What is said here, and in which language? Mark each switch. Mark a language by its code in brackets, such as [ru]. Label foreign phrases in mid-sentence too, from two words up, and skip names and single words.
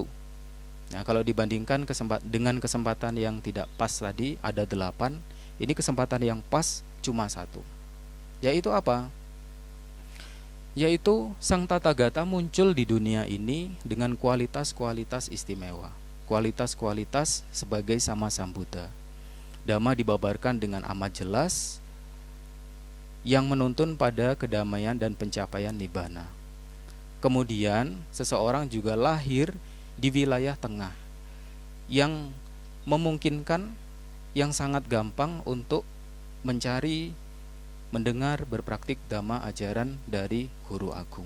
[id] Nah, kalau dibandingkan dengan kesempatan yang tidak pas tadi ada 8, ini kesempatan yang pas cuma 1. Yaitu apa? Yaitu Sang Tathagata muncul di dunia ini dengan kualitas-kualitas istimewa. kualitas-kualitas sebagai [pi] sama Sambuddha. [id] Dhamma dibabarkan dengan amat jelas yang menuntun pada kedamaian dan pencapaian nibbana. Kemudian seseorang juga lahir di wilayah tengah yang memungkinkan, yang sangat gampang untuk mencari, mendengar, berpraktik dhamma ajaran dari guru agung.